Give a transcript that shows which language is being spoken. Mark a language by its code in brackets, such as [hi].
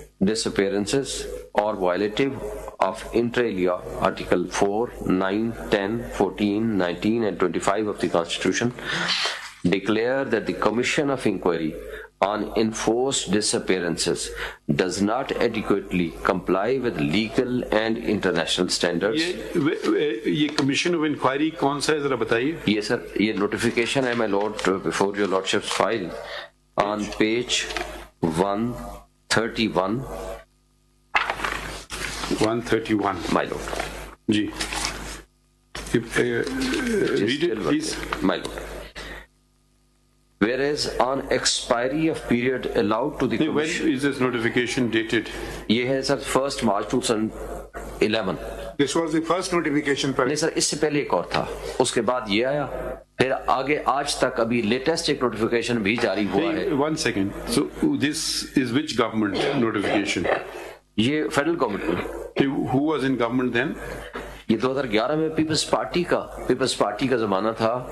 [en] disappearances or violative of inter alia Article 4, 9, 10, 14, 19 and 25 of the Constitution, declare that the Commission of Inquiry on enforced disappearances does not adequately comply with legal and international standards. [ur] یہ commission of inquiry کون سا ہے ذرا بتائیے. یہ سر یہ [en] Notification ہے my lord before your lordship's file on page 131. 131 my lord. جی read it please. My lord, whereas on expiry of period allowed to the commission. When is this notification dated? [ur] یہ ہے سر 1 March 2011. [en] This was the first notification. [ur] نہیں سر اس سے پہلے ایک اور تھا، اس کے بعد یہ آیا، پھر آگے آج تک ابھی لیٹسٹ ایک نوٹیفیکیشن بھی جاری ہوا ہے. [en] One second. So this is which government notification? [ur] یہ فیڈرل گورنمنٹ میں. [en] Who was in government then? [ur] یہ 2011 میں پیپلز پارٹی کا زمانہ تھا.